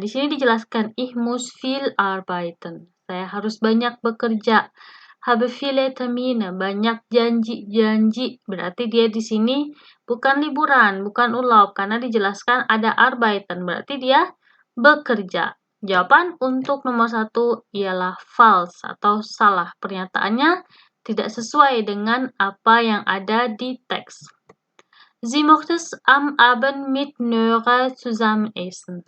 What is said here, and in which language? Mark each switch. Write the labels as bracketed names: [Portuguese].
[Indonesian] Di sini dijelaskan [German] ich muss viel arbeiten. [Indonesian] Saya harus banyak bekerja. [German] Habe viele Termine, [Indonesian] banyak janji. Berarti dia di sini bukan liburan, bukan urlaub karena dijelaskan ada arbeiten. Berarti dia bekerja. Jawaban untuk nomor 1 ialah false atau salah. Pernyataannya tidak sesuai dengan apa yang ada di teks. [German] Sie möchte am Abend mit Nora zusammen essen.